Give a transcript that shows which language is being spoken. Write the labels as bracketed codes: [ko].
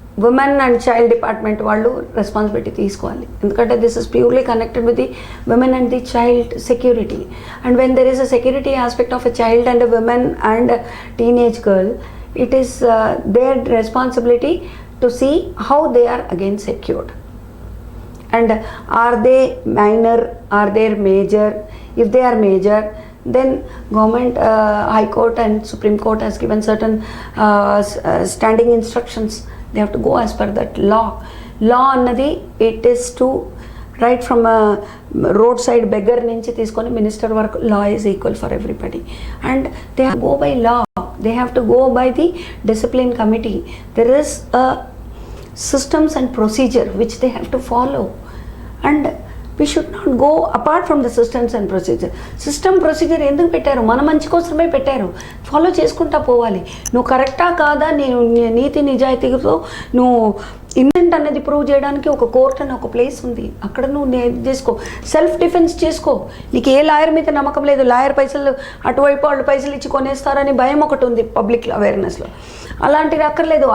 [te] Women and child department వాళ్ళు responsibility తీసుకోవాలి. ఎందుకంటే [en] This is purely connected with the women and the child security. [te] And when there is a security aspect of a child and a women and teenage girl, [en] it is their responsibility to see how they are again secured, and are they minor, are they major? If they are major, then government, high court and supreme court has given certain standing instructions. They have to go as per that law [te] annadi, [en] it is to right from a roadside beggar [te] nunchi తీసుకొని [en] minister వరకు law is equal for everybody, and they have to go by law. They have to go by the discipline committee. There is a systems and procedure which they have to follow, and we should not go apart from the systems and procedure. [te] System procedure ఎందుకు పెట్టారు? మన మంచి కోసమే పెట్టారు, follow చేసుకుంటా పోవాలి. నువ్వు కరెక్టా కాదా, నేను నీతి నిజాయితీతో నువ్వు ఇన్నెంట్ అనేది ప్రూవ్ చేయడానికి ఒక కోర్ట్ అని ఒక ప్లేస్ ఉంది, అక్కడ నువ్వు చేసుకో, సెల్ఫ్ డిఫెన్స్ చేసుకో. నీకు ఏ లాయర్ మీద నమ్మకం లేదు, లాయర్ పైసలు అటువైపు వాళ్ళు పైసలు ఇచ్చి కొనేస్తారని భయం ఒకటి ఉంది పబ్లిక్ అవేర్నెస్లో. అలాంటిది అక్కర్లేదు.